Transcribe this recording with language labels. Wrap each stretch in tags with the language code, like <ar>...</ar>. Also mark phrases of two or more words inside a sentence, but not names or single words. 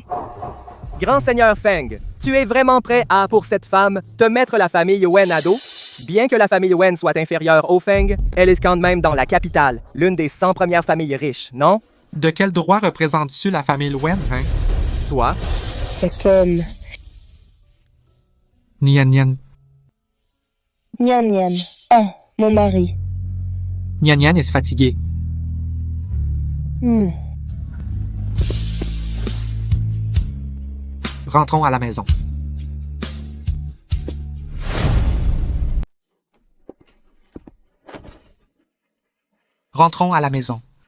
<fr>Grand seigneur Feng, tu es vraiment prêt à, pour cette femme, te mettre la famille Wen à dos? Bien que la famille Wen soit inférieure au Feng, elle est quand même dans la capitale, l'une des 100 premières familles riches, non? De quel droit représentes-tu la famille Wen, hein? Toi? Cet homme... Nian Nian. Nian Nian. Oh, mon mari. Nian Nian est fatigué. Rentrons à la maison. Rentrons à la maison.</fr>